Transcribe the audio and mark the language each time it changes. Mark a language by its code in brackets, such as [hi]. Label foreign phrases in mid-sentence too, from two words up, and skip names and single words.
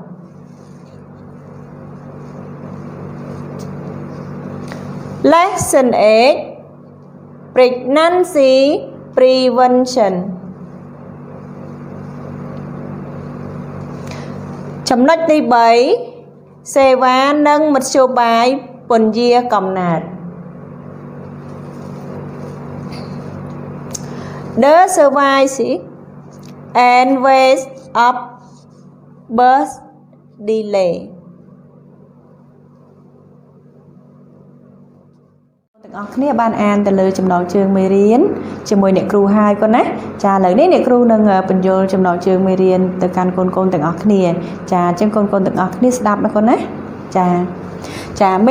[en] Lesson 8 Pregnancy Prevention [km] ចំណុចទី3សេវានិងមធ្យោបាយពន្យាកំណើត [en] The service and ways of birth delay [km] ទាំងអស់គ្នាបានអានទៅលើចំណងជើងមេរៀនជាមួយអ្នកគ្រូហើយគាត់ណាចាឥឡូវនេះអ្នកគ្រូនឹងបញ្យល់ចំណងជើងមេរៀនទៅកាន់កូនៗទាំងអស់គ្នាចាអញ្ចឹងកូនៗទាំងអស់គ្នាស្ដាប់ណាគាត់ណាចាមេ